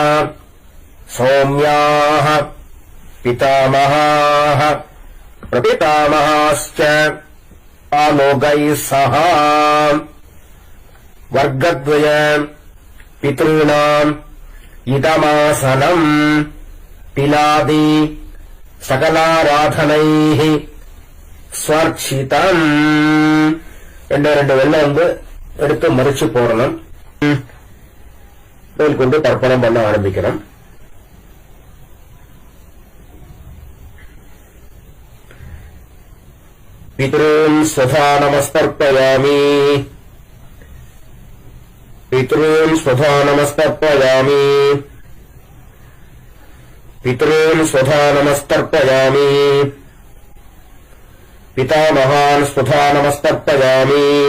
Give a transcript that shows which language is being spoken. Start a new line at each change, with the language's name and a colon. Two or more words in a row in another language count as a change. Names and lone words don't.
Sanskrit: सौम्याः पितामहाः प्रपितामहाश्च आलोकैः सह वर्गद्वय पितॄणाम् इदमासनं तिलादि सकलाराधनैः स्वर्चितम्
Tamil: ரெண்டு வெள்ளம் வந்து எடுத்து மறிச்சு போடணும். கொண்டு தர்ப்பணம் பண்ண ஆரம்பிக்கணும்.
Sanskrit: पितॄन् स्वधा नमस्तर्पयामि. पितॄन् स्वधा नमस्तर्पयामि. पितॄन् स्वधा नमस्तर्पयामि. पितामहान् स्वधा नमस्तर्पयामि.